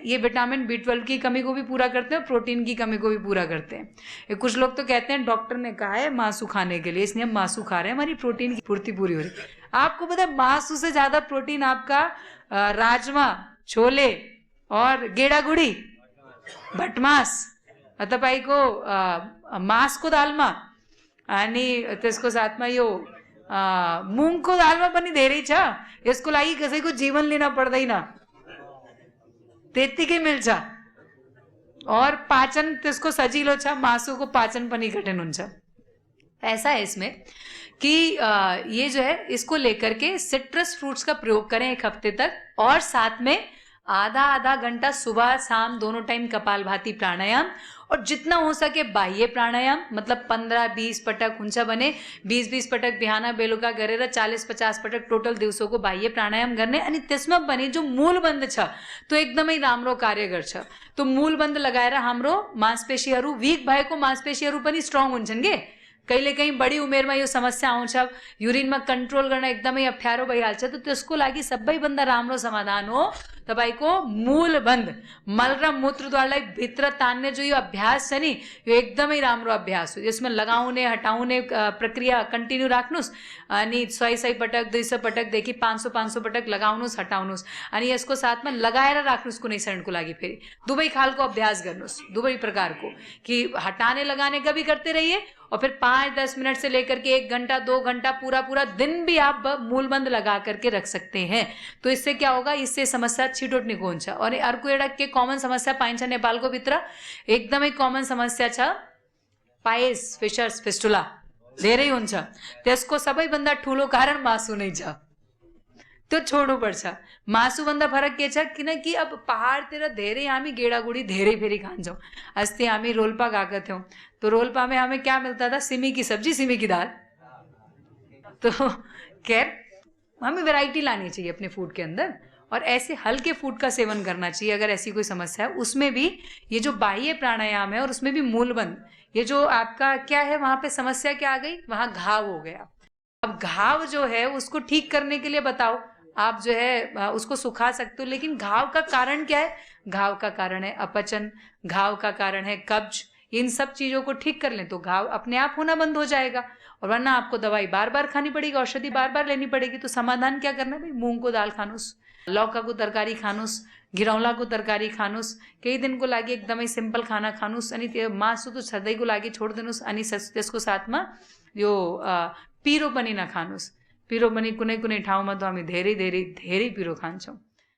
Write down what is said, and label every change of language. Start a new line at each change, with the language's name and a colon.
Hindi: ये vitamin B12 की कमी को भी पूरा करते हैं, प्रोटीन की कमी को भी पूरा करते हैं। कुछ लोग तो कहते हैं डॉक्टर ने कहा है मांसू खाने के लिए, इसलिए हम मांसू खा रहे हैं, हमारी प्रोटीन की पूर्ति पूरी हो रही है। आपको पता है मांसू से ज्यादा प्रोटीन आपका राजमा, छोले और
Nepali: गेडागुडी, भटमास, तपाईँको मासको दालमा अनि त्यसको साथमा यो मुङको दालमा पनि धेरै छ। यसको लागि कसैको जीवन लिन पर्दैन, त्यतिकै मिल्छ। और पाचन त्यसको सजिलो छ, मासुको पाचन पनि कठिन हुन्छ।
Hindi: ऐसा है इसमें कि ये जो है इसको लेकर के सिट्रस फ्रूट्स का प्रयोग करें 1 हफ्ते तक, और साथ में आधा घंटा सुबह शाम दोनों टाइम कपालभाति प्राणायाम, और जितना हो सके बाह्य प्राणायाम, मतलब
Nepali: 15-20 पटक हुन्छ भने 20-20 पटक बिहान बेलुका गरेर 40-50 पटक टोटल दिउँसोको बाह्य प्राणायाम गर्ने। अनि त्यसमा पनि जो मूलबन्ध छ त्यो एकदमै राम्रो कार्य गर्छ। तो मूलबन्ध लगाएर हाम्रो मांसपेशीहरू, वीक भएको मांसपेशीहरू पनि स्ट्रङ हुन्छन् के। कहिलेकाहीँ बढी उमेरमा यो समस्या आउँछ, युरिनमा कन्ट्रोल गर्न एकदमै अप्ठ्यारो भइहाल्छ। तो त्यसको लागि सबैभन्दा राम्रो समाधान हो तपाईको मूलबन्ध, मल र मूत्रद्वारलाई भित्र तान्ने जो यो अभ्यास छ नि, यो एकदमै राम्रो अभ्यास हो। यसमा लगाउने हटाउने प्रक्रिया कन्टिन्यू राख्नुस्, अनि 100 पटक 200 पटकदेखि 500 पटक लगाउनुस् हटाउनुस्, अनि यसको साथमा लगाएर राख्नुस् कुनै क्षणको लागि। फेरि दुवै खालको अभ्यास गर्नुस्, दुवै प्रकारको,
Hindi: कि हटाने लगाने का भी करते रहिए और फिर 5-10 मिनट से लेकर के 1 घंटा 2 घंटा पूरा दिन भी आप मूलबन्ध लगा करके रख सकते हैं। तो इससे क्या होगा, इससे समस्या
Nepali: छिटोट निको हुन्छ। और अर्को एउटा के कमन समस्या पाइन्छ नेपालको भित्र, एकदमै कमन समस्या छ पाइल्स, फिशर्स, फिस्टुला धेरै हुन्छ। त्यसको सबैभन्दा ठुलो कारण मासु नै छ, त्यो छोड्नुपर्छ। मासुभन्दा फरक के छ, किनकि अब पहाडतिर धेरै हामी गेडागुडी धेरै फेरि खान्छौँ। अस्ति हामी रोल्पा गएका थियौँ,
Hindi: तो रोल्पा में हमें क्या मिलता था, सिमी की सब्जी, सिमी की दाल। तो खैर हमें वैरायटी लानी चाहिए अपने फूड के अंदर, और ऐसे हल्के फूड का सेवन करना चाहिए अगर ऐसी कोई समस्या है। उसमें भी ये जो बाह्य प्राणायाम है और उसमें भी मूलबंध, ये जो आपका क्या है, वहां पे समस्या क्या आ गई, वहां घाव हो गया। अब घाव जो है उसको ठीक करने के लिए बताओ, आप जो है उसको सुखा सकते हो, लेकिन घाव का कारण क्या है? घाव का कारण है अपचन, घाव का कारण है कब्ज। इन सब चीजों को ठीक कर लें तो घाव अपने आप होना बंद हो जाएगा, और वरना आपको दवाई बार बार खानी पड़ेगी, औषधि बार बार लेनी पड़ेगी। तो समाधान क्या करना है भाई,
Nepali: मूंग को दाल खानुस्, लौकाको तरकारी खानुस्, गिरौलाको तरकारी खानुस्, केही दिनको लागि एकदमै सिम्पल खाना खानुस्, अनि त्यो मासु त सधैँको लागि छोडिदिनुस्। अनि त्यसको साथमा यो पिरो पनि नखानुस्। पिरो पनि कुनै कुनै ठाउँमा त हामी धेरै धेरै धेरै पिरो खान्छौँ।